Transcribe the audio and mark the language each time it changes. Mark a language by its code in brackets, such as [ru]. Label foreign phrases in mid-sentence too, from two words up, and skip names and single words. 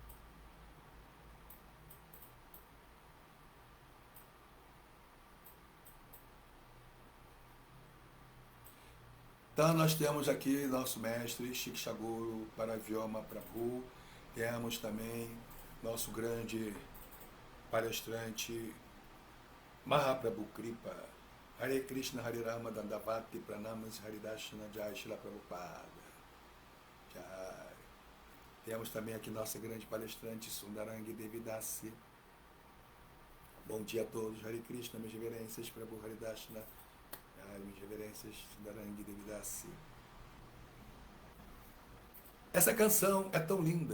[pt] Então, nós temos aqui nosso mestre Shiksha Guru Paravyoma Prabhu, temos também nosso grande palestrante Mahaprabhu Kripa, [sa] Hare Krishna, Hare Rama, Dandavati, Pranamas, [pt] Haridashana, Jai Shila Prabhupada. Jai. Temos também aqui nossa grande palestrante Sundarangi Devidasi. Bom dia a todos, [sa] Hare Krishna, [pt] minhas reverências, Prabhu Haridashana, minhas reverências, Sundarangi Devidasi. Essa canção é tão linda.